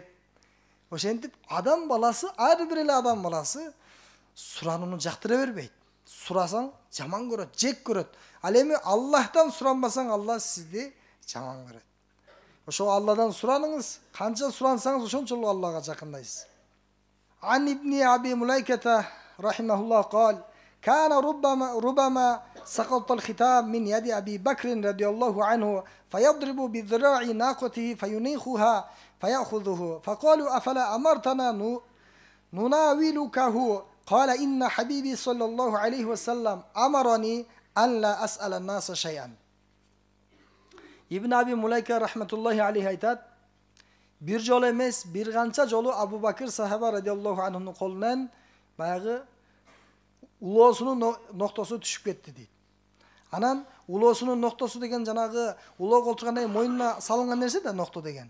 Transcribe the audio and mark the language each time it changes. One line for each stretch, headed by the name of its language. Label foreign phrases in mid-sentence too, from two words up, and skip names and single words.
Kyrgyz: Ошентип адам баласы, ар бир эле адам баласы суранууну жактыра бербейт. Сурасаң жаман көрөт, жек көрөт. Ал эми Аллахтан суранбасаң, Аллах сизди жаман көрөт. Ошо Алладан сураныңыз, канча сурансаңыз ошончолук Аллага жакындайсыз.
Arabic: عن ابن أبي مليكة رحمه الله قال كان ربما سقط الختام من يد أبي بكر رضي الله عنه فيضرب بذراع ناقته فينيخها فيأخذه فقالوا أفلا أمرتنا نناولكه قال إن حبيبي صلى الله عليه وسلم أمرني أن لا أسأل الناس شيئا. ابن أبي مليكة رحمة الله عليه
Kyrgyz: айтат, бир жол эмес, бир канча жолу Абу Бакыр сахаба
Arabic: رضي الله عنه
Kyrgyz: колунан баягы улоосунун ноктосу түшүп кетти дейт. Анан улоосунун ноктосу деген жанагы улоо колчугандай мойнуна салынган нерсе да нокто деген.